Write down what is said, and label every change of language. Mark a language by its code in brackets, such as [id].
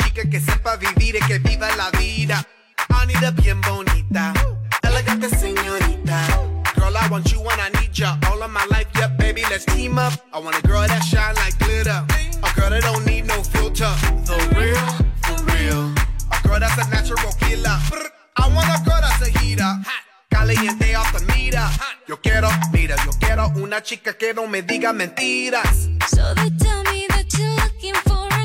[es] Que sepa vivir y que viva la vida. [en] I need a [es] bien bonita, elegante señorita. [en] Girl, I want you and I need ya. All of my life, yeah, baby, let's team up. I want a girl that shine like glitter. A girl that don't need no filter. The real, the real. A girl that's a natural killer. I want a girl that's a heater. Caliente off the meter. [es] Yo quiero, mira, yo quiero una chica que no me diga mentiras. [en] So they tell me that you're looking for.